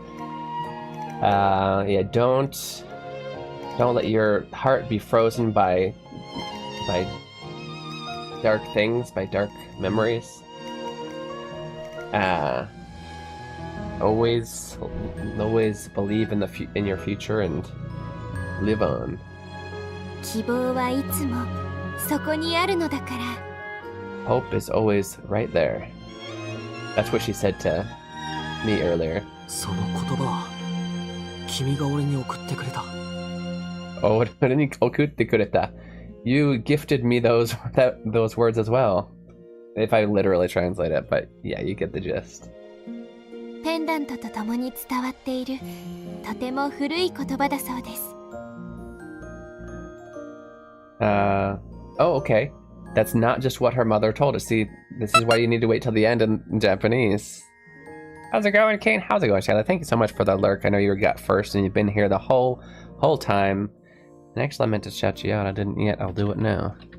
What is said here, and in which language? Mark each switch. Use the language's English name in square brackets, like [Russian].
[English] Yeah, don't let your heart be frozen by dark things, by dark memories. Always believe in your future and live on. [Japanese] 希望はいつもそこにあるのだから。 [English] Hope is always right there. That's what she said to me earlier. [Japanese] その言葉は君が俺に送ってくれた。 Oh, 俺に送ってくれた. [English] You gifted me those words as well. If I literally translate it, but yeah, you get the gist. [Japanese] ペンダントと共に伝わっているとても古い言葉だそうです。 [English] Oh, okay. That's not just what her mother told us. See, this is why you need to wait till the end in Japanese. How's it going, Kane? How's it going, Shayla? Thank you so much for the lurk. I know you got first and you've been here the whole time. And actually, I meant to shout you out. I didn't yet. I'll do it now.